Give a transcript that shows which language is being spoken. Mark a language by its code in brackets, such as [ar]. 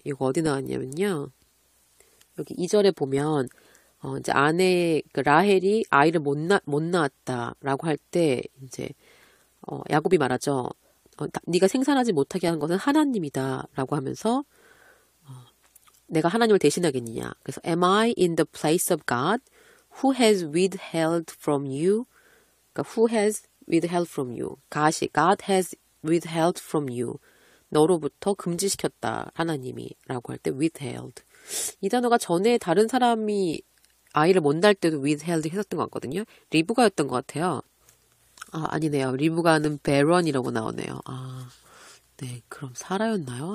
[ko] 이거 어디 나왔냐면요. 여기 2절에 보면 이제 아내 라헬이 아이를 못 낳았다라고 할 때 이제 야곱이 말하죠. 네가 생산하지 못하게 하는 것은 하나님이다라고 하면서 내가 하나님을 대신하겠느냐. 그래서 [en] Am I in the place of God who has withheld from you? [ko] 그러니까 [en] who has withheld from you? God has withheld from you. [ko] 너로부터 금지시켰다. 하나님이 라고 할 때 withheld. 이 단어가 전에 다른 사람이 아이를 못 낳을 때도 withheld 했었던 것 같거든요. 리브가였던 것 같아요. 아니네요. 리브가는 베런이라고 나오네요. 네, 그럼 사라였나요?